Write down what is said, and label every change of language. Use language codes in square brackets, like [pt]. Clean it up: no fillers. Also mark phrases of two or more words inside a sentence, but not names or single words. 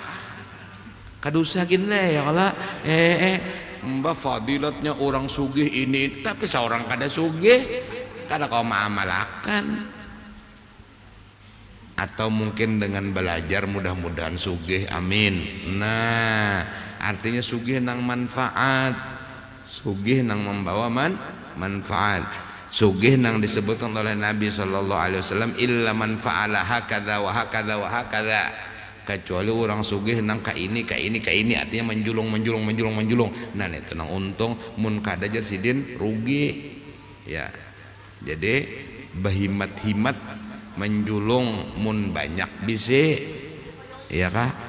[bjn] Kada usah gini ya kalau mbak fadilatnya orang sugih ini, tapi seorang kada sugih kada kau maamalakan. Atau mungkin dengan belajar mudah-mudahan sugih, amin. Nah artinya sugih nang manfaat, sugih nang membawa manfaat. Sugih nang disebutkan oleh Nabi [ar] صلى الله عليه وسلم إلا من فعل هكذا وهكذا وهكذا, [bjn] kecuali orang sugih nang ka ini artinya menjulung. Nah itu nang untung, mun kada jar sidin rugi ya. Jadi bahimat-himat menjulung mun banyak bisi, ya kah?